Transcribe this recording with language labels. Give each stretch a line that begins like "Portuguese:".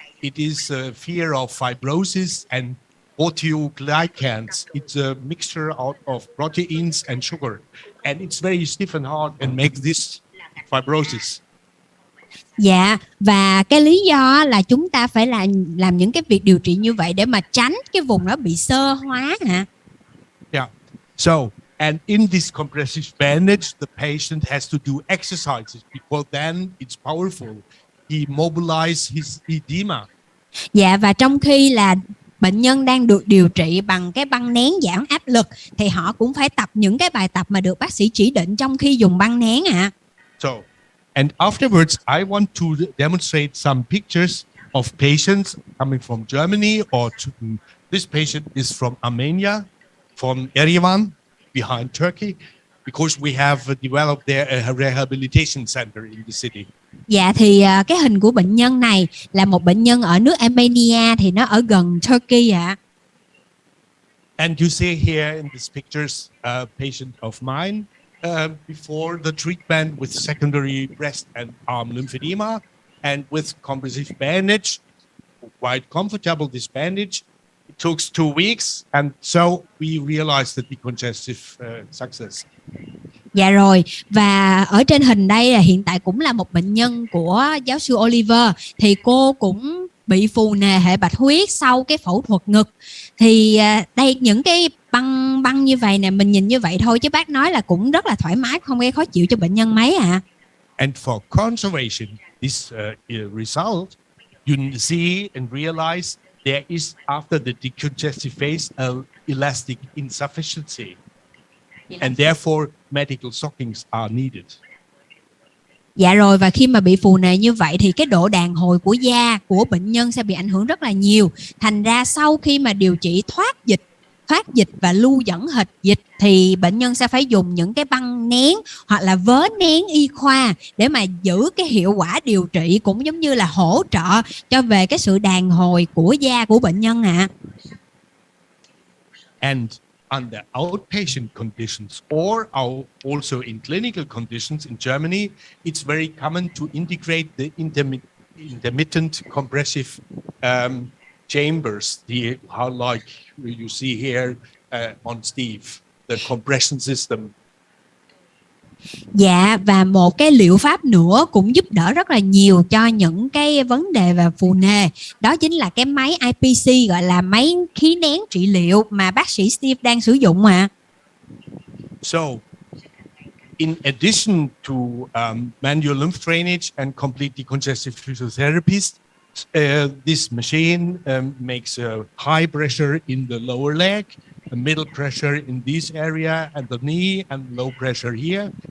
English: It is a fear of fibrosis and proteoglycans. It's a mixture out of proteins and sugar, and it's very stiff and hard and makes this fibrosis.
Vietnamese: Dạ, và cái lý do là chúng ta phải làm những cái việc điều trị như vậy để mà tránh cái vùng đó bị xơ hóa
English: Yeah. So, and in this compressive bandage, the patient has to do exercises because then it's powerful. He mobilizes his edema.
Vietnamese: Dạ, và trong khi là bệnh nhân đang được điều trị bằng cái băng nén giảm áp lực thì họ cũng phải tập những cái bài tập mà được bác sĩ chỉ định trong khi dùng băng nén
English: So, and afterwards, I want to demonstrate some pictures of patients coming from Germany, or this patient is from Armenia, from Yerevan, behind Turkey, because we have developed there a rehabilitation center in the city.
Vietnamese: Dạ, thì cái hình của bệnh nhân này là một bệnh nhân ở nước Armenia, thì nó ở gần Turkey
English: And you see here in these pictures a patient of mine before the treatment with secondary breast and arm lymphedema, and with compressive bandage, quite comfortable this bandage. It took 2 weeks, and so we realized the decongestive success.
Vietnamese: Dạ rồi, và ở trên hình đây là hiện tại cũng là một bệnh nhân của giáo sư Oliver, thì cô cũng bị phù nề hệ bạch huyết sau cái phẫu thuật ngực. Thì đây những cái băng như vậy nè, mình nhìn như vậy thôi chứ bác nói là cũng rất là thoải mái, không gây khó chịu cho bệnh nhân mấy
English: And for conservation, this result, you see and realize there is, after the decongestive phase, a elastic insufficiency, and therefore medical stockings are needed.
Vietnamese: Dạ rồi, và khi mà bị phù nề như vậy thì cái độ đàn hồi của da của bệnh nhân sẽ bị ảnh hưởng rất là nhiều. Thành ra sau khi mà điều trị thoát dịch và lưu dẫn hịch dịch thì bệnh nhân sẽ phải dùng những cái băng nén hoặc là vớ nén y khoa để mà giữ cái hiệu quả điều trị, cũng giống như là hỗ trợ cho về cái sự đàn hồi của da của bệnh nhân
English: And under outpatient conditions, or also in clinical conditions in Germany, it's very common to integrate the intermittent compressive chambers, how like you see here on Steve, the compression system.
Vietnamese: Dạ, và một cái liệu pháp nữa cũng giúp đỡ rất là nhiều cho những cái vấn đề về phù nề, đó chính là cái máy IPC, gọi là máy khí nén trị liệu mà bác sĩ Steve đang sử dụng
English: So, in addition to manual lymph drainage and complete decongestive physiotherapies, this machine makes a high pressure in the lower leg, a middle pressure in this area and the knee, and low pressure here.